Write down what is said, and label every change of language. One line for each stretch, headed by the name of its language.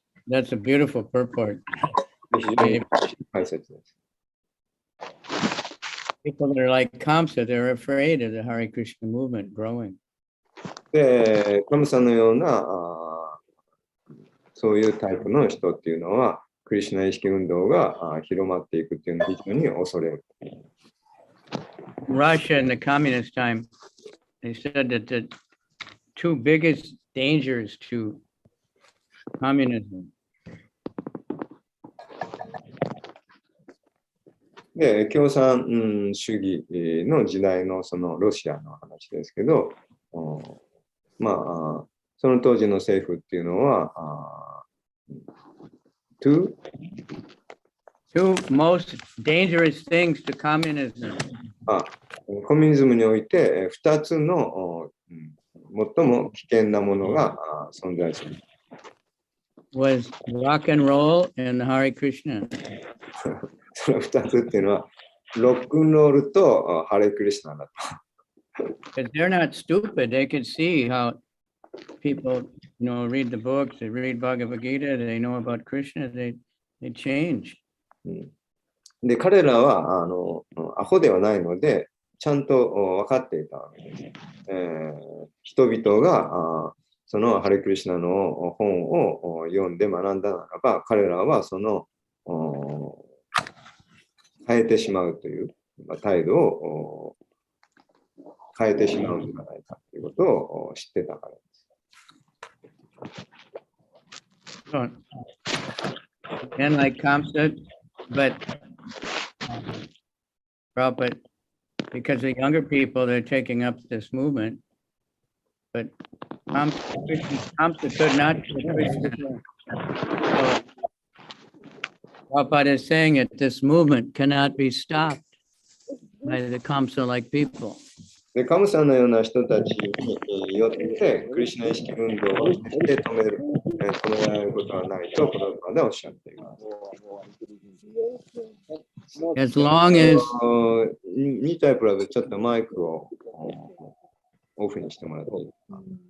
English: That's a beautiful purport.
Japanese: 解説です。
English: People that are like Kamsa, they're afraid of the Hare Krishna movement growing.
Japanese: で、カムサのようなそういうタイプの人っていうのは、クリシュナ意識運動が広まっていくっていうのを非常に恐れる。
English: Russia in the communist time, they said that the two biggest dangers to communism.
Japanese: で、共産主義の時代のそのロシアの話ですけど、その当時の政府っていうのは、
English: two most dangerous things to communism.
Japanese: コミュニズムにおいて2つの最も危険なものが存在する。
English: Was rock and roll and Hare Krishna.
Japanese: その2つっていうのは、ロックンロールとハレクリシュナだと。
English: Because they're not stupid. They can see how people, read the books, they read Bhagavad Gita, they know about Krishna, they change.
Japanese: で、彼らはアホではないので、ちゃんと分かっていたわけです。人々がそのハレクリシュナの本を読んで学んだならば、彼らはその変えてしまうという態度を変えてしまうんじゃないかということを知ってたからです。
English: So, and like Kamsa, but because the younger people, they're taking up this movement, but Kamsa could not kill Krishna. So Prabhupada is saying that this movement cannot be stopped by the Kamsa-like people.
Japanese: で、カムさんのような人たちによってクリシュナ意識運動を決して止められることはないとプラブパダはおっしゃっています。
English: As long as
Japanese: 2タイプラブちょっとマイクをオフにしてもらっていいですか。